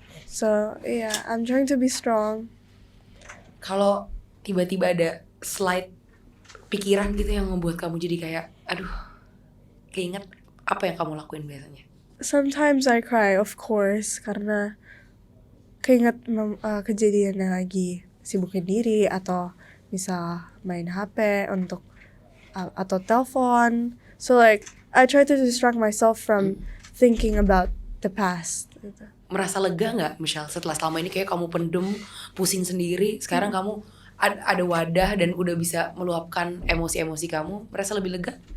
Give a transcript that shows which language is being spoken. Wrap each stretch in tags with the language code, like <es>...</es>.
<en>So yeah, I'm trying to be strong.</en> <id>Kalau tiba-tiba ada slide pikiran gitu yang membuat kamu jadi kayak, aduh, keinget, apa yang kamu lakuin biasanya?</id> <en>Sometimes I cry, of course,</en> <id>karena keinget kejadiannya lagi, sibukin diri atau misal main HP untuk atau telepon.</id> <en>So like I try to distract myself from thinking about the past.</en> <id>Gitu. Merasa lega nggak, Michelle, setelah selama ini kayak kamu pendem, pusing sendiri, sekarang kamu ada wadah dan udah bisa meluapkan emosi-emosi kamu, merasa lebih lega?</id>